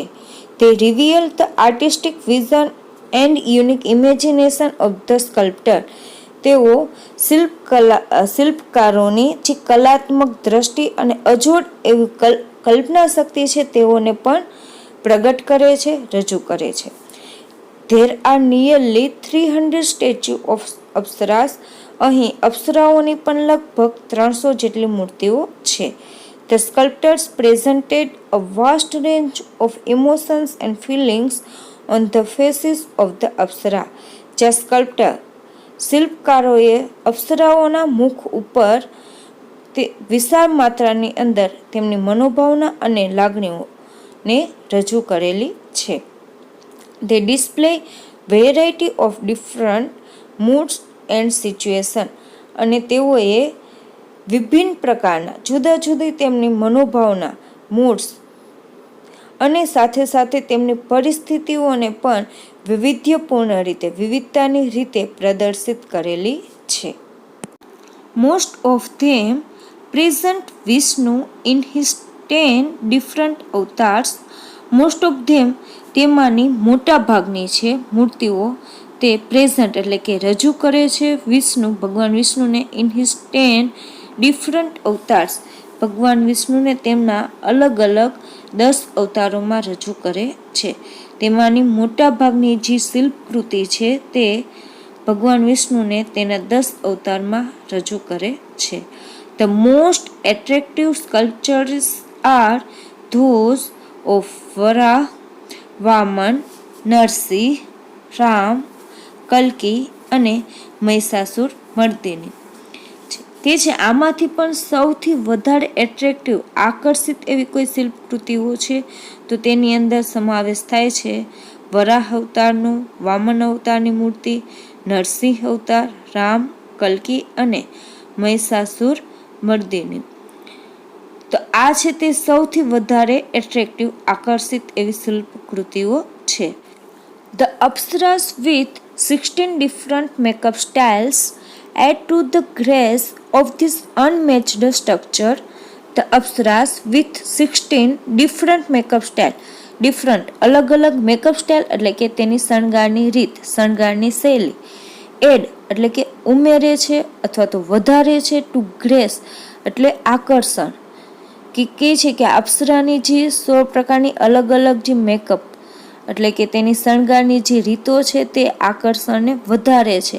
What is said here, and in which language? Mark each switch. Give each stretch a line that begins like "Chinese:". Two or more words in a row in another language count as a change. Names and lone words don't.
English: They reveal the artistic vision and unique imagination of the sculptor.
Gujarati: તેઓ શિલ્પકારોની જે કલાત્મક દ્રષ્ટિ અને અજોડ એવી કલ્પના શક્તિ છે તેઓને પણ પ્રગટ કરે છે, રજૂ કરે છે.
English: There are nearly 300 statue of Apsaras.
Gujarati: અહીં અપ્સરાઓની પણ લગભગ 300 જેટલી મૂર્તિઓ છે.
English: The sculptors presented a vast range of emotions and feelings on the faces of the અપ્સરા.
Gujarati: જ્યાં શિલ્પકારોએ અપ્સરાઓના મુખ ઉપર તે વિશાળ માત્રાની અંદર તેમની મનોભાવના અને લાગણીઓને રજૂ કરેલી છે.
English: They display variety of different moods and situation.
Gujarati: અને તેઓએ વિભિન્ન પ્રકારના જુદા જુદી તેમની મનોભાવના, મૂડ્સ અને સાથે સાથે તેમની પરિસ્થિતિઓને પણ વૈવિધ્યપૂર્ણ રીતે, વિવિધતાની રીતે પ્રદર્શિત કરેલી છે.
English: Most of them present Vishnu in his 10 different avatars. Most of them
Gujarati: તેમાંની મોટા ભાગની છે મૂર્તિઓ તે પ્રેઝન્ટ એટલે કે રજૂ કરે છે વિષ્ણુ, ભગવાન વિષ્ણુને
English: in his 10 different avatars.
Gujarati: ભગવાન વિષ્ણુને તેમના અલગ અલગ 10 અવતારોમાં રજૂ કરે છે. તેમાંની મોટા ભાગની જે શિલ્પકૃતિ છે તે ભગવાન વિષ્ણુને તેના 10 અવતારમાં રજૂ કરે છે.
English: The most attractive sculptures are those of Varaha,
Gujarati: વામન, નરસિંહ, રામ, કલ્કી અને મહિષાસુર મર્દિની કે છે. આમાંથી પણ સૌથી વધારે એટ્રેક્ટિવ, આકર્ષિત એવી કોઈ શિલ્પકૃતિઓ છે તો તેની અંદર સમાવેશ થાય છે વરાહ અવતારનું, વામન અવતારની મૂર્તિ, નરસિંહ અવતાર, રામ, કલ્કી અને મહિષાસુર મર્દિની. તો આ છે તે સૌથી વધારે એટ્રેક્ટિવ, આકર્ષિત એવી શિલ્પકૃતિઓ છે.
English: The Apsaras with 16 different makeup styles add to the grace of this unmatched structure. The Apsaras with 16 different makeup style.
Gujarati: ડિફરન્ટ અલગ અલગ
English: makeup style
Gujarati: એટલે કે તેની શણગારની રીત, શણગારની શૈલી. એડ એટલે કે ઉમેરે છે અથવા તો વધારે છે.
English: to grace
Gujarati: એટલે આકર્ષણ. કે છે કે અપ્સરાની જે 16 પ્રકારની અલગ અલગ જે મેકઅપ એટલે કે તેની શણગારની જે રીતો છે તે આકર્ષણને વધારે છે.